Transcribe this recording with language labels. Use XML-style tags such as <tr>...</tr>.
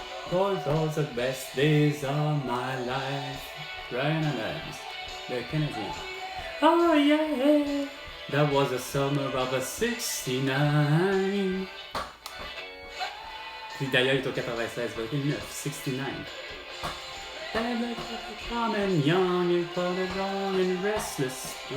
<en>Those are the best days of my life. Ryan Adams,</en> <fr>le Canadien.</fr> <en>Oh yeah, that was the summer of 69.</en> <fr>Puis d'ailleurs, il est au 96,9, 69.</fr> <en>Calm and young and long and restless.</en>